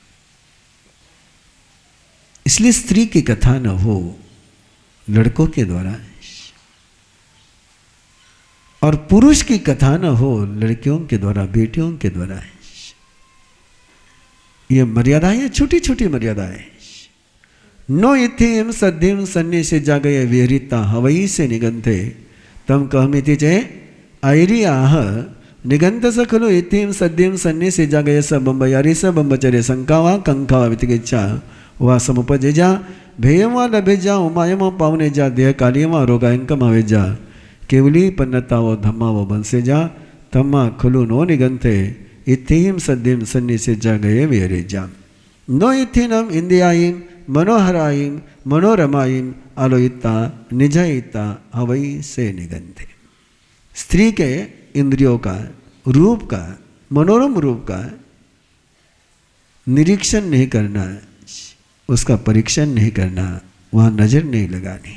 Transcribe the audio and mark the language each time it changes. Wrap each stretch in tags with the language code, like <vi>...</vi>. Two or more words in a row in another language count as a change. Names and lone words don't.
<hi>इसलिए स्त्री की कथा न हो लड़कों के द्वारा और पुरुष की कथा न हो लड़कियों के द्वारा, बेटियों के द्वारा। ये मर्यादाएं हैं, छोटी छोटी मर्यादाएं।</hi> <pra>नो इथिम सद्धिम सन्नि से जागये विहरिता हवई से निगंथे तम कहमिति चे आयरी आह निगंत सखलो इथिम सद्धिम सन्नि से जागये स बंबयारी स बंबचरे शंकावा कंकावा वितिगिच्छा वा समुपजे जा भेयम वा लभे जा उमायम पावने जा देह कालियम रोगायंकम हवे जा केवली पन्नतावो धम्मावो बंसे जा तम्मा खलु नो निगंथे इथिम सद्धिम सन्नि से जागये विहरे जा। नो इथिनम इंदियायिम मनोहरायिम मनोरमायिम आलोयिता निजयिता हवई से निगंथे।</pra> <hi>स्त्री के इंद्रियों का, रूप का, मनोरम रूप का निरीक्षण नहीं करना, उसका परीक्षण नहीं करना, वहाँ नजर नहीं लगानी।</hi>